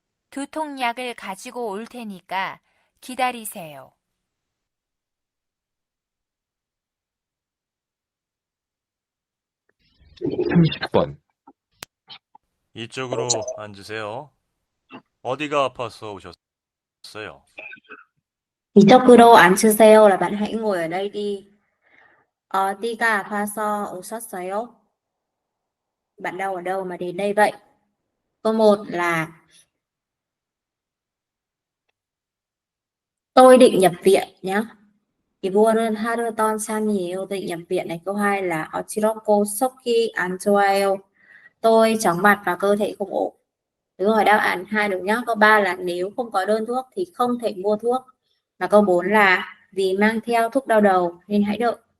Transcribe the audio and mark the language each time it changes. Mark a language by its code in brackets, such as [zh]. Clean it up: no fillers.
[ko] 두통약을 가지고 올 테니까 기다리세요. 삼십번. 이쪽으로 앉으세요. 어디가 아파서 오셨어요? 이쪽으로 앉으세요 [vi] là bạn hãy ngồi ở đây đi. [ko] 어디가 아파서 오셨어요? [vi] Bạn đau ở đâu mà đến đây vậy? Câu 1 là tôi định nhập viện nhé. [ko] 이번은 하루 던 참이에요. [vi] Định nhập viện này. Câu 2 là [ko] 어지럽고 속이 안 좋아요. [vi] Tôi chóng mặt và cơ thể không ổn. Đúng rồi, đáp án 2 được nhá. Câu 3 là nếu không có đơn thuốc thì không thể mua thuốc. Và câu 4 là vì mang theo thuốc đau đầu nên hãy đợi.